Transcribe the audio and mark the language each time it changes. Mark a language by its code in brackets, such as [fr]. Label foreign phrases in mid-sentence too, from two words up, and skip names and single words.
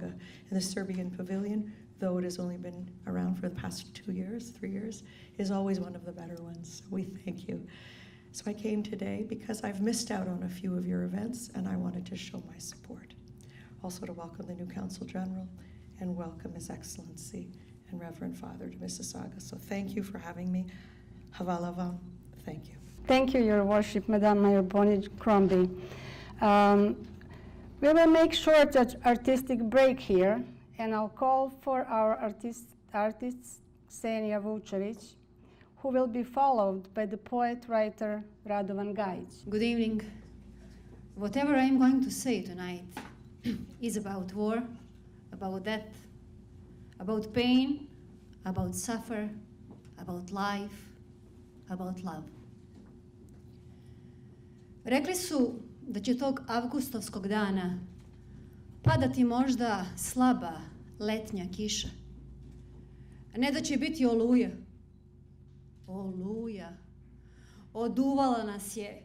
[en] And the Serbian Pavilion, though it has only been around for the past 3 years, is always one of the better ones. So we thank you. So I came today because I've missed out on a few of your events, and I wanted to show my support. Also to welcome the new Consul General and welcome His Excellency and Reverend Father to Mississauga. So thank you for having me. [sr] Hvala vam. [en] Thank you. Thank you, Your Worship, Madame Mayor Bonnie Crombie. We will make short artistic break here, and I'll call for our artist Ksenija Vučević, who will be followed by the poet-writer Radovan Gajić. Good evening. Whatever I'm going to say tonight is about war, about death, about pain, about suffer, about life, about love. [sr] Rekli su da će tog avgustovskog dana padati možda slaba letnja kiša, a ne da će biti oluja. Oluja. Oduvala nas je.